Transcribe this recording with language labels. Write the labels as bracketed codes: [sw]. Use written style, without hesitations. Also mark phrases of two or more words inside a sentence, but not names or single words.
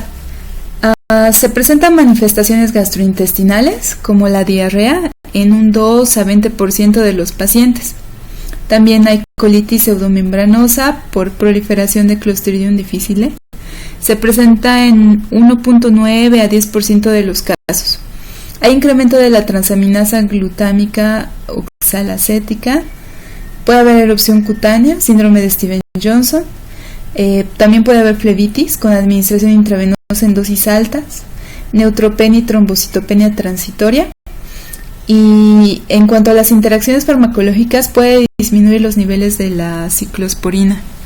[es] Se presentan manifestaciones gastrointestinales como la diarrea en un 2 a 20% de los pacientes. También hay colitis pseudomembranosa por proliferación de Clostridium difficile, Se presenta en 1.9 a 10% de los casos. Hay incremento de la transaminasa glutámica oxalacética. Puede haber erupción cutánea, síndrome de Stevens-Johnson. También puede haber flebitis con administración intravenosa en dosis altas, neutropenia y trombocitopenia transitoria. Y en cuanto a las interacciones farmacológicas, puede disminuir los niveles de la ciclosporina.